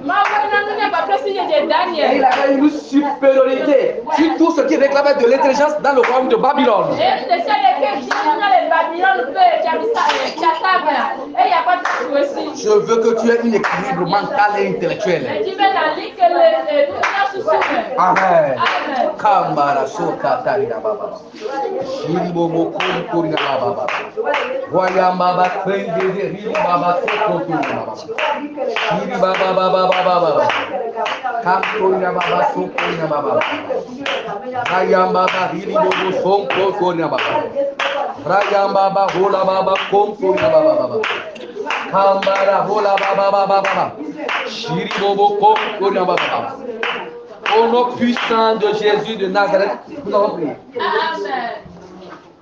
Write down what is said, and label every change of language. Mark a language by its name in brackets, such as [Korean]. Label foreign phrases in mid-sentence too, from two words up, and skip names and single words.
[French] Et il avait une supériorité sur tout ce qui réclamait de l'intelligence dans le royaume de Babylone. Je veux que tu aies un équilibre mental et intellectuel. Amen. Kambara soka tarina baba. Shiribobo kuri baba. Wayamba ba kwende ri baba soko kuri baba. Shiri baba baba. Kamkuri baba soko kuri baba. Wayamba ba hiribobo soko kuri baba. Wayamba ba hola baba komkuri baba. Kambara hola baba. Shiribobo komkuri baba. Au nom puissant de Jésus de Nazareth, nous allons prier. Amen.